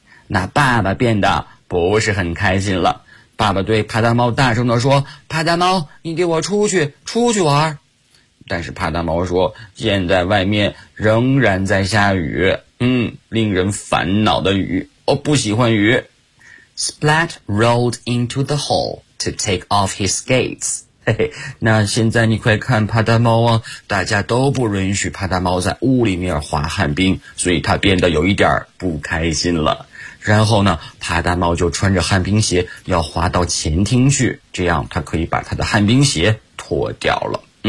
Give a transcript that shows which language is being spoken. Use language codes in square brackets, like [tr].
[zh] 那爸爸变得不是很开心了。爸爸对帕达猫大声地说，帕达猫，你给我出去，出去玩。但是帕达猫说，现在外面仍然在下雨，令人烦恼的雨，我不喜欢雨。 [en] Splat rolled into the hall to take off his skates. [zh] 那现在你快看帕达猫啊，大家都不允许帕达猫在屋里面滑旱冰，所以他变得有一点不开心了。然后呢，帕达猫就穿着旱冰鞋要滑到前厅去，这样他可以把他的旱冰鞋脱掉了。